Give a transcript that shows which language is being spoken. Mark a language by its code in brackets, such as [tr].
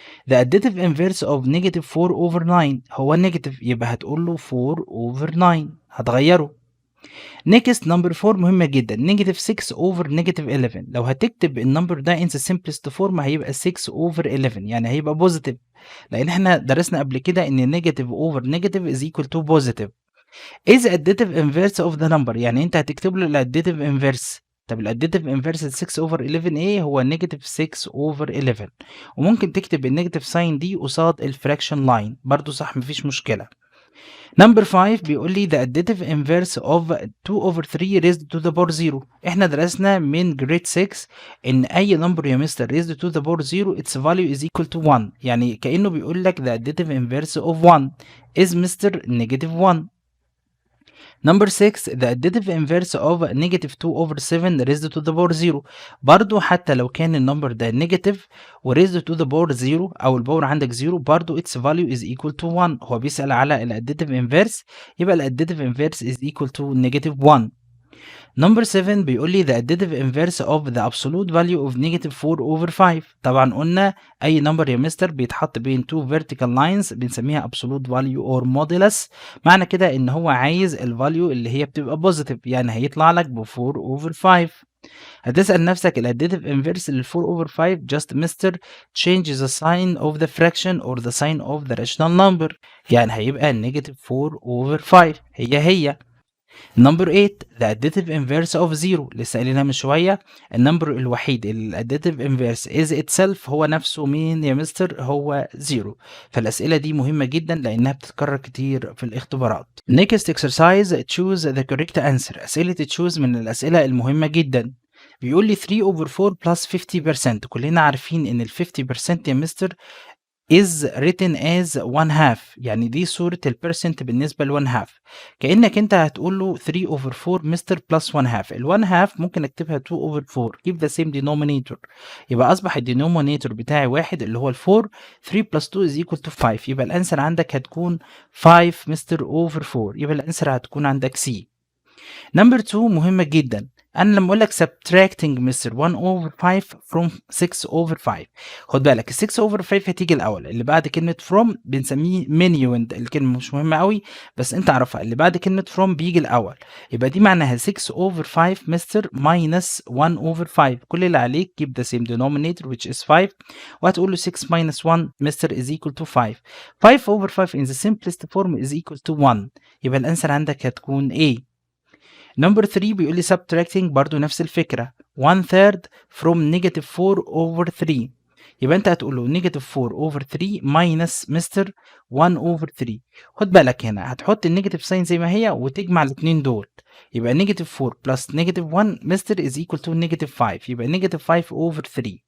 [en] the additive inverse of negative 4 over 9 [ar] هو نيجاتيف يبقى هتقول له [en] 4 over 9 هتغيره. next number 4 [ar] مهمة جدا، [en] negative 6 over negative 11. [ar] لو هتكتب النمبر ده [en] in the simplest form [ar] هيبقى 6 over 11 يعني هيبقى بوزيتيف، لان احنا درسنا قبل كده ان [en] negative over negative is equal to positive. is additive inverse of the number، [ar] يعني انت هتكتب له الاديتيف [en] inverse. [ar] طب الاديتيف [en] inverse 6 over 11 [ar] ايه؟ هو [en] negative 6 over 11. [ar] وممكن تكتب النيجاتيف ساين دي قصاد الفراكشن لاين برضو صح، مفيش مشكلة. نمبر 5 بيقول لي [en] the additive inverse of 2 over 3 raised to the power 0. [ar] احنا درسنا من [en] grade 6 [ar] ان اي نمبر يا مستر [en] raised to the power 0 its value is equal to 1، [ar] يعني كأنه بيقول لك [en] the additive inverse of 1 is mister negative 1. number 6 the additive inverse of negative 2 over 7 raised to the power 0. [ar] برضو حتى لو كان النمبر ده نيجاتيف و [en] raised to the power 0 [ar] او الباور عندك 0 برضو [en] its value is equal to 1. [ar] هو بيسأل على الاديتيف [en] inverse [ar] يبقى الاديتيف [en] inverse is equal to negative 1. number 7 [ar] بيقول لي [en] the additive inverse of the absolute value of negative 4 over 5. [ar] طبعا قلنا اي نمبر يا مستر بيتحط بين [en] two vertical lines [ar] بنسميها [en] absolute value or modulus، [ar] معنى كده ان هو عايز الفاليو اللي هي بتبقى positive، يعني هيطلع لك ب 4 over 5. هتسأل نفسك الاديتيف [en] inverse لل 4 over 5 just mister change the sign of the fraction or the sign of the rational number، [ar] يعني هيبقى [en] negative 4 over 5 هي. Number 8 the additive inverse of 0، لسه قايلينها من شويه، النمبر الوحيد اللي الاديتيف inverse is itself هو نفسه مين يا مستر؟ هو 0. [ar] فالاسئله دي مهمه جدا لانها بتتكرر كتير في الاختبارات. [en] next exercise choose the correct answer. [ar] اسئله choose من الاسئله المهمه جدا. بيقول لي 3 over 4 plus 50%. كلنا عارفين ان ال 50% يا مستر [en] is written as 1/2، [ar] يعني دي صورة البرسنت بالنسبة ل 1/2. كأنك انت هتقول له 3 over 4 مستر plus 1/2. ال 1/2 ممكن اكتبها 2 over 4 [en] keep the same denominator، [ar] يبقى اصبح الدينومينيتور بتاعي واحد اللي هو ال 4. [en] 3 plus 2 is equal to 5، [ar] يبقى الانسر عندك هتكون 5 مستر over 4، يبقى الانسر هتكون عندك C. نمبر 2 مهمة جدا، انا لما اقول لك subtracting مستر 1 over 5 from 6 over 5، خد بالك ال 6 over 5 هتيجي الاول، اللي بعد كلمة from بنسميه minuend، الكلمة مش مهمة قوي بس انت عارفها، اللي بعد كلمة from بيجي الاول، يبقى دي معناها 6 over 5 مستر minus 1 over 5. كل اللي عليك [en] keep the same denominator which is 5، [ar] وهتقول له [en] 6 minus 1 [ar] مستر [en] is equal to 5. 5 over 5 in the simplest form is equal to 1، [ar] يبقى الانسر عندك هتكون [en] A. [ar] نمبر 3 بيقول لي [en] subtracting [ar] برضو نفس الفكرة [en] 1/3 from negative 4 over 3، [ar] يبقى انت هتقول له [en] negative 4 over 3 minus [ar] مستر 1 over 3. خد بالك هنا هتحط النيجاتيف ساين زي ما هي وتجمع الاثنين دول، يبقى [en] negative 4 plus negative 1 mister is equal to negative 5، [ar] يبقى [en] negative 5 over 3.